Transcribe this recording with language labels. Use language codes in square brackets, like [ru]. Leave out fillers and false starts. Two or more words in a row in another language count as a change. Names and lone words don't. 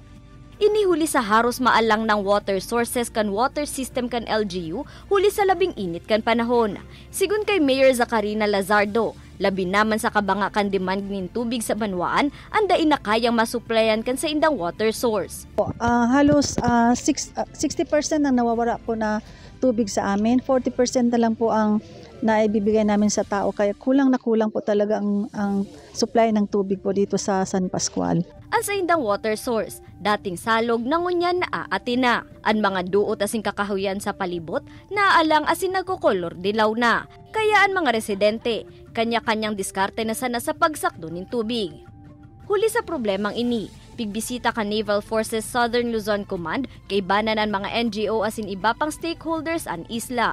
[bik] Inihuli sa haros maalang ng [en] water sources [bik] kan [en] water system [bik] kan LGU, huli sa labing init kan panahon. Sigun kay Mayor Zacarina Lazardo, labi naman sa kabanga kan demand nin tubig sa banwaan, anday na kayang masuplayan kan sa indang [en] water source. [tl] Halos 60% ang nawawala po na tubig sa amin, 40% na lang po ang naibibigay namin sa tao, kaya kulang na kulang po talaga ang supply ng tubig po dito sa San Pascual. [bik] Ang sa indang [en] water source, [bik] dating salog nangunyan na aatin na. Ang mga duot asing kakahuyan sa palibot, naalang asin nagkukolor dilaw na. Kaya ang mga residente, kanya-kanyang diskarte na sana sa pagsakdo ng tubig. Huli sa problemang ini, pigbisita ka Naval Forces Southern Luzon Command kay banan ang mga NGO asin iba pang stakeholders ang isla.